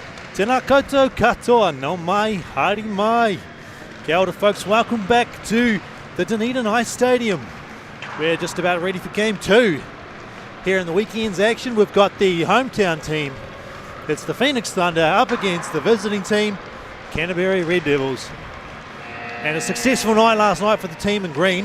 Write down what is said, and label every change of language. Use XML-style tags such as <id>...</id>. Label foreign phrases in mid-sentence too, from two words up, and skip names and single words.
<mi>Tēnā koutou katoa, no mai, haere mai. Kia ora</mi> <en>folks, welcome back to the Dunedin Ice Stadium. We're just about ready for Game 2. Here in the weekend's action, we've got the hometown team. It's the Phoenix Thunder up against the visiting team, Canterbury Red Devils. And a successful night last night for the team in green.</en>